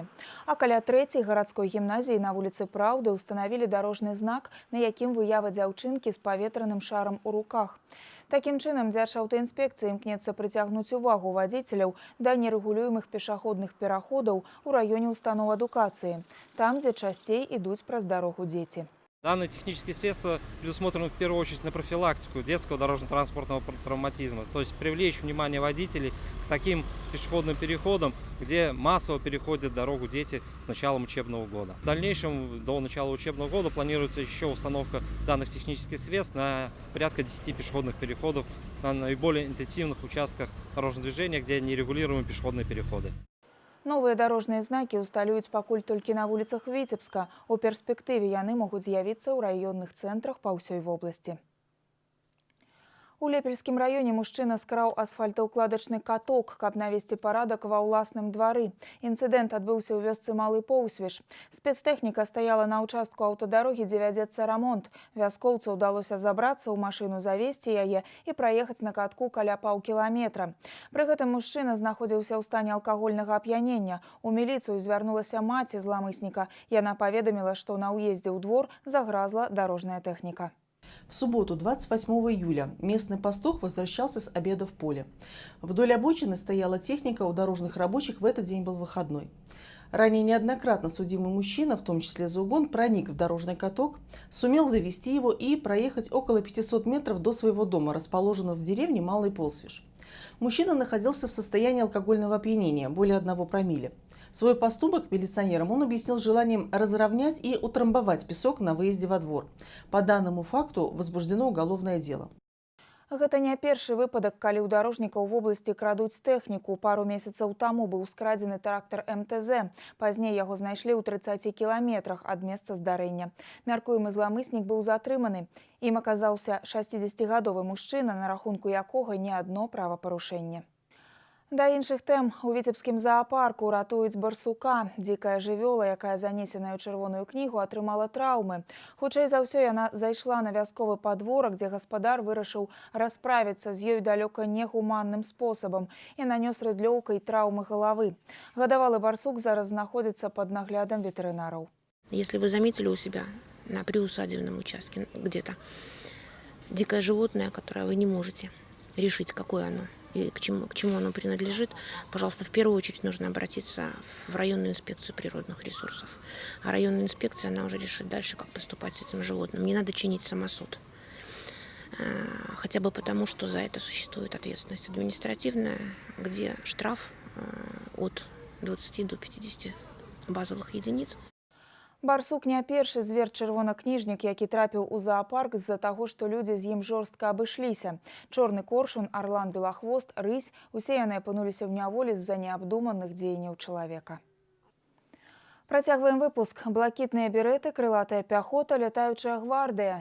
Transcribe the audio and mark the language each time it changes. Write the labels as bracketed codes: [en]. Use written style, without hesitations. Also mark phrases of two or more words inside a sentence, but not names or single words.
[be] А каля 3-й гарадской гімназіі на вуліцы Праўды ўстанавілі дарожны знак, на якім выява дзяўчынкі з паветраным шарам у руках. Такім чынам, Дзяржаўтаінспекцыя імкнецца прыцягнуць увагу вадзіцеляў да нерэгулюемых пешаходных пераходаў у раёне устаноў адукацыі, там, дзе часцей ідуць праз дарогу дзеці. [ru] Данные технические средства предусмотрены в первую очередь на профилактику детского дорожно-транспортного травматизма, то есть привлечь внимание водителей к таким пешеходным переходам, где массово переходят дорогу дети с началом учебного года. В дальнейшем, до начала учебного года, планируется еще установка данных технических средств на порядка 10 пешеходных переходов на наиболее интенсивных участках дорожного движения, где нерегулируемые пешеходные переходы. [be] Новыя дарожныя знакі ўсталююць пакуль толькі на вуліцах Віцебска. У перспектыве яны могуць з'явіцца ў раённых цэнтрах па ўсёй вобласці. У Лепельскім раёне мужчына скраў асфальтаўкладачны каток, каб навесці парадак ва ўласным двары. Інцыдэнт адбыўся ў вёсцы Малы Поўсвіж. Спецтэхніка стаяла на ўчастку аўтадарогі, дзе вядзецца рамонт. Вяскоўцу ўдалося забрацца ў машыну, завесці яе і праехаць на катку каля паўкіламетра. Пры гэтым мужчына знаходзіўся ў стане алкагольнага ап'янення. У міліцыю звярнулася маці зламысніка. Яна паведаміла, што на ўездзе ў двор загразла дарожная тэхніка. [ru] В субботу, 28 июля, местный пастух возвращался с обеда в поле. Вдоль обочины стояла техника, у дорожных рабочих в этот день был выходной. Ранее неоднократно судимый мужчина, в том числе за угон, проник в дорожный каток, сумел завести его и проехать около 500 метров до своего дома, расположенного в деревне Малый Полсвиж. Мужчина находился в состоянии алкогольного опьянения, более 1 промилле. Свой поступок милиционерам он объяснил желанием разровнять и утрамбовать песок на выезде во двор. По данному факту возбуждено уголовное дело. [be] Гэта не першы выпадак, калі ў дарожнікаў в вобласці крадуць тэхніку. Пару месяцаў таму быў скрадзены трактар МТЗ. Пазней яго знайшлі ў 30 кіламетрах ад месца здарэння. Мяркуемы зламыснік быў затрыманы. Ім аказаўся 60-гадовы мужчына, на рахунку якога не адно правапарушэнне. Да іншых тэм. У Віцебскім заапарку ратуюць барсука. Дзікая жывёла, якая занесеная ў чырвоную кнігу, атрымала траўмы. Хутчэй за ўсё, яна зайшла на вясковы падворак, дзе гаспадар вырашыў расправіцца з ёй далёка негуманным спосабам і нанёс рыдлёўкай траўмы галавы. Гадавалы барсук зараз знаходзіцца пад наглядам ветэрынараў. [ru] Если вы заметили у себя на приусадебном участке где-то дикое животное, которое вы не можете решить, какое оно и к чему оно принадлежит, пожалуйста, в первую очередь нужно обратиться в районную инспекцию природных ресурсов. А районная инспекция, она уже решит дальше, как поступать с этим животным. Не надо чинить самосуд. хотя бы потому, что за это существует ответственность административная, где штраф от 20 до 50 базовых единиц. [be] Барсук не першы звер-чырвонакніжнік, які трапіў у зоопарк з-за таго, што людзі з ім жорстка абышліся. Чорны коршун, арлан белахвост, рысь – усе яны апынуліся ў няволі з-за неабдуманых дзеянняў чалавека. Працягваем выпуск. Блакітныя береты, крылатая пяхота, лятаючая гвардыя.